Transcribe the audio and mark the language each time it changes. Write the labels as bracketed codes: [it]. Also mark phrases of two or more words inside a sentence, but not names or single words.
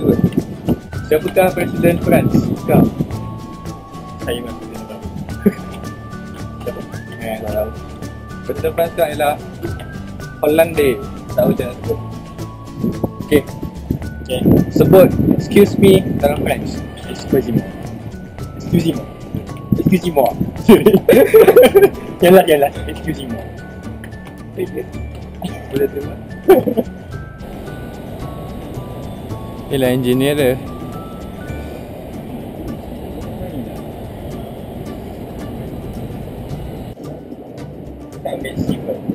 [ms] Siapakah Presiden France? Kau? Saya memang tidak tahu. Tak tahu. Presiden France sekarang ialah Hollande. Tahu macam mana sebut. Okay. Sebut [en] excuse me [ms] dalam French. [fr] Excusez-moi. Yalah. Excusez-moi. [ms] Boleh terima. Ialah engineer dia. Tak ambil simple.